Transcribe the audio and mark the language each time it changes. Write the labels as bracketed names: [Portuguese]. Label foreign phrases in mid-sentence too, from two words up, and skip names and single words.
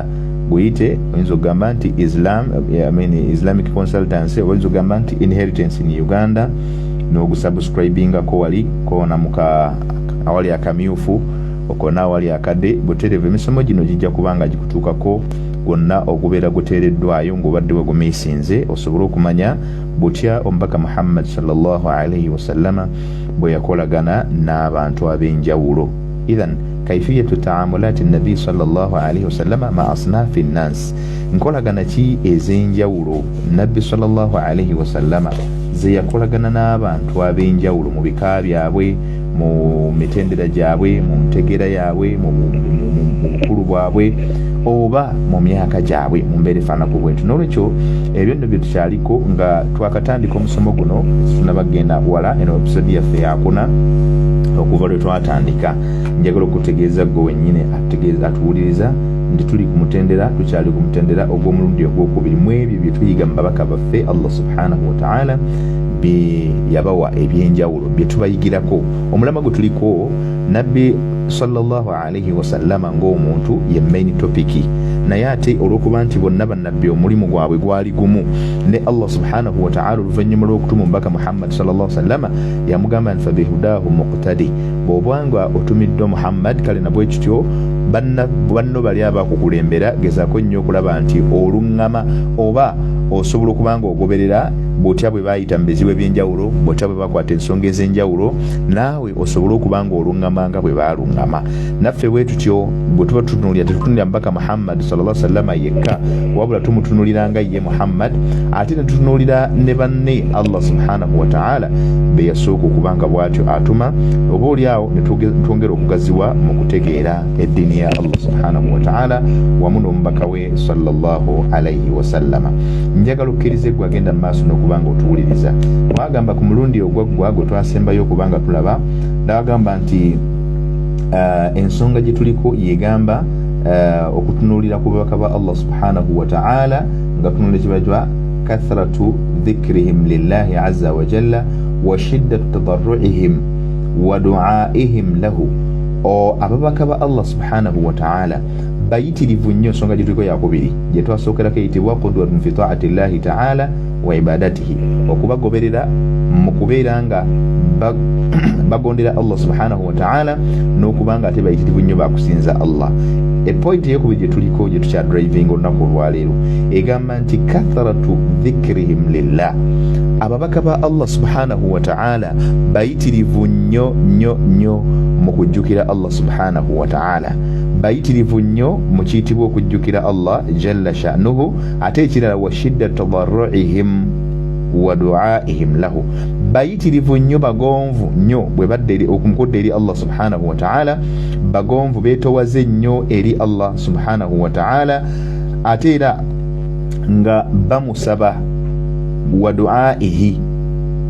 [Ganda] Buyite oyinza okugamba nti [English] Islamic Consultancy [Ganda] oba oyinza okugamba nti [English] Inheritance in Uganda [Ganda] n'ogusubscribingako wali koona awali akamyufu okona awali akade butereevu. Emisomo gino gijja kubanga gikutuukako gwonna okubeera guteereddwayo ng'obadde wegumiisinze osobole okumanya butya omubaka Muhammad [Arabic] صلى الله عليه وسلم [Ganda] bwe yakolagana n'abantu ab'enjawulo. [Arabic] إذن كيفية تعامل النبي صلى الله عليه وسلم مع أصناف الناس, [Ganda] nkolagana ki ez'enjawulo nabbi [Arabic] صلى الله عليه وسلم [Ganda] ze yakolagana n'abantu ab'enjawulo mu bika byabwe, mu mitendera gyabwe, mu ntegera yaabwe, mu bukulu bwabwe oba mu myaka gyabwe mu mbeera efaanako bwetyo. N'olwekyo ebyo nno bye tukyaliko nga twakatandika omusomo guno tunabagenda wala eno episode yaffe yakuna okuva lwe twatandika. Njagala okutegeeza gwe wennyini atuwuliriza nti tuli ku mutendera, tukyali ku mutendera ogw'omulundi ogwokubiri mu ebyo bye tuyiga mu babaka baffe [Arabic] الله سبحانه وتعالى [Ganda] bye yabawa ebyenjawulo bye tubayigirako. Omulama gwe tuliko nabbi [Arabic] صلى الله عليه وسلم [Ganda] ng'omuntu ye [English] main topic, [Ganda] naye ate olw'okuba nti bonna bannabbi omulimu gwabwe gwali gumu ne [Arabic] الله سبحانه وتعالى [Ganda] oluvannyuma lw'okutuma omubaka Muhammad [Arabic] صلى الله عليه وسلم [Ganda] yamugamba nti [Arabic] فبهداهم اقتده, [Ganda] bw'obanga otumiddwa Muhammad kale nabwe kityo banno bali abakukulembera gezaako nnyo okulaba nti oluŋŋama oba osobola okuba nga ogoberera bw'otya bwe baayita mu bizibu eby'enjawulo, bw'otya bwe bakwata ensonga ez'enjawulo, naawe osobola okuba nga oluŋŋama nga bwe baaluŋŋama. Naffe bwe tutyo bwe tuba tutunuulira tetutunulira mbaka Muhammad [Arabic] صلى الله عليه وسلم [Ganda] yekka, wabula tumutunuuliranga ye Muhammad ate ne tutunuulira ne banne [Arabic] الله سبحانه وتعالى [Ganda] be yasooka okuba nga bw'atyo atuma, oba oliawo ne twongera okugaziwa mu kutegeera eddiini ya [Arabic] الله سبحانه وتعالى [Ganda] wamu n'omubaka we [Arabic] صلى الله عليه وسلم. [Ganda] Njagala okkirize gwe agenda mu maaso n'okubanga otuwuliriza. Wagamba ku mulundi ogwaggwa gwe twasembayo okubanga tulaba, ndagamba nti ensonga gye tuliko yegamba okutunuulira ku babaka ba [Arabic] الله سبحانه وتعالى [Ganda] nga tunuulira kibajwa [Arabic] كثرة ذكرهم لله عز وجل وشدة تضرعهم ودعائهم له. [Ganda] Ababaka ba [Arabic] الله سبحانه وتعالى [Ganda] bayitirivu nnyo, nsonga gye tuliko yakubiri gye twasookerako eyitibwa [Arabic] قدوة في طاعة الله تعالى وعبادته, [Ganda] okubagoberera mu kubeera nga bagondera [Arabic] الله سبحانه وتعالى [Ganda] n'okuba nga ate bayitirivu nnyo bakusinza Allah. Epointi eyokubiri gye tuliko gye tukya driving olunaku olwaleero egamba nti [Arabic] كثرة ذكرهم لله, [Ganda] ababaka ba [Arabic] الله سبحانه وتعالى [Ganda] bayitirivu nnyo nnyo nnyo mu kujjukira [Arabic] الله سبحانه وتعالى, [Ganda] bayitirivu nnyo mu kiyitibwa okujjukira [Arabic] الله جل شأنه, [Ganda] ate ekirala [Arabic] وشدة تضرعهم ودعائهم له, [Ganda] bayitirivu nnyo bagonvu nnyo bwe badde okumukudde eri [Arabic] الله سبحانه وتعالى, [Ganda] bagonvu beetowaze nnyo eri [Arabic] الله سبحانه وتعالى, [Ganda] ate era nga bamusaba [Arabic] ودعائه